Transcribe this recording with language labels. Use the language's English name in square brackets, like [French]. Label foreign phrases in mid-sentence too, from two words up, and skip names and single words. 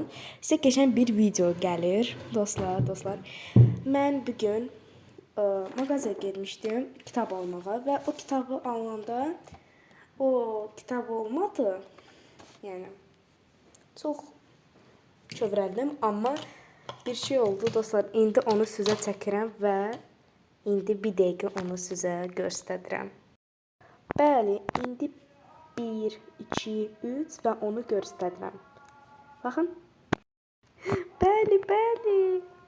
[Turkish] Size geçen bir video gelir dostlar. Ben bugün mağazaya girmiştim kitap almağa ve o kitabı alanda o kitap olmadı. Yani çok çövrəldim ama bir şey oldu dostlar. [Azerbaijani] İndi onu sizə çəkirəm və İndi bir dəqiqə onu sizə göstərirəm. Bəli, indi 1, 2, 3 və onu göstərirəm. Baxın. Bəli.